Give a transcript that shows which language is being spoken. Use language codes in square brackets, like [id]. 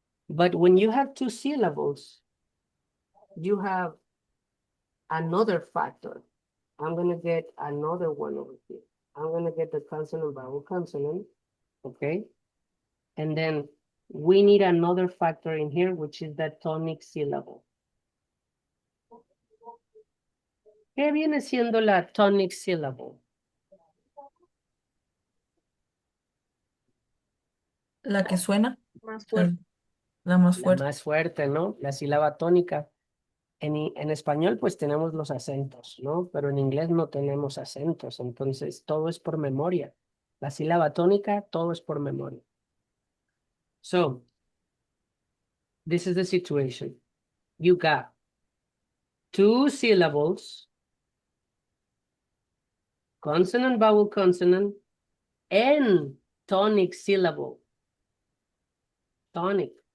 [en] But when you have two syllables, you have another factor. I'm gonna get another one over here. I'm gonna get the consonant, vowel, consonant, okay? And then we need another factor in here, which is the tonic syllable. [es] ¿Qué viene siendo la tonic syllable? La que suena, Más fuerte. la más La fuerte. más fuerte, ¿no? La sílaba tónica. En español, pues tenemos los acentos, ¿no? Pero en inglés no tenemos acentos, entonces todo es por memoria. La sílaba tónica, todo es por memoria. [en] So, this is the situation. You got two syllables, consonant, vowel, consonant, and tonic syllable. Tonic.